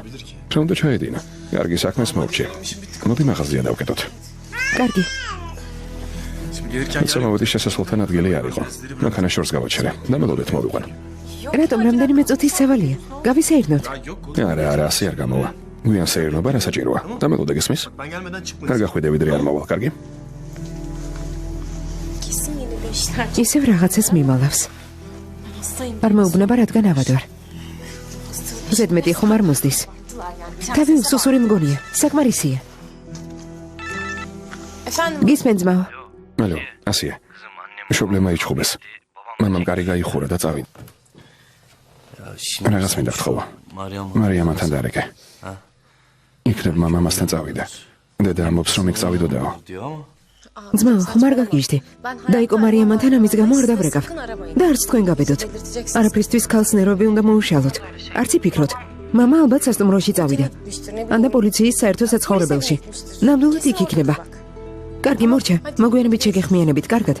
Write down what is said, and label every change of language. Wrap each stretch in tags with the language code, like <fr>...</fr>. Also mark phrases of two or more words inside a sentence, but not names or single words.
<ka>რა უნდა ჩაედინა? კარგი საქმეს მოვჭი. მოდი მაღაზია დავკეტოთ. კარგი. სამოვიდი შესასვლელთან ადგილი არ იყო. მანქანა შორს გავაჩერე. დამელოდეთ მოვიყვან. რატომ რამდენიმე წუთის სავალია? გავისეირნოთ. არა, ასე არ გამოვა. გვიან საერთობა რა საჭიროა? დამელოდე გესმის?</ka> <tr>Ben gelmeden çıkmayın.</tr> <ka>არ გახვიდე ვიდრე არ მოვალ, კარგი?</ka> <tr>Kesin yeni bir işler.</tr> <ka>ისევ რაღაცას მიმალავს.</ka> <tr>Hastayım.</tr> <ka>არ მეუბნება რადგან ავად ვარ. ზედმეტი ხომ არ მოსდის. თავი უსუსური მგონია. საკმარისია.</ka> <tr>Efendim?</tr> <ka>გისმენ ძმაო. ალო, ასია. შობლემა იჩხუბეს. მამამ კარი გაიხურა და წავიდა. რაღაც მინდა გთხოვა. მარიამთან დარეკე. იქნებ მამამასთან წავიდა. დედა ამბობს რომ იქ წავიდოდაო.</ka> <tr>Diyor ama.</tr> <ka>ძმაო, ხომ არ გაგიჟდი? დაიკო მარიამთან ამის გამო არ დავრეკავ. და არც თქვენ გაბედოთ. არაფრისთვის ქალს ნერვები უნდა მოუშალოთ. არც იფიქროთ. მამა ალბათ სასტუმროში წავიდა. ან და პოლიციის საერთო საცხოვრებელში. ნამდვილად იქ იქნება. კარგი მორჩა, მოგვიანებით შეგეხმიანებით, კარგად?</ka>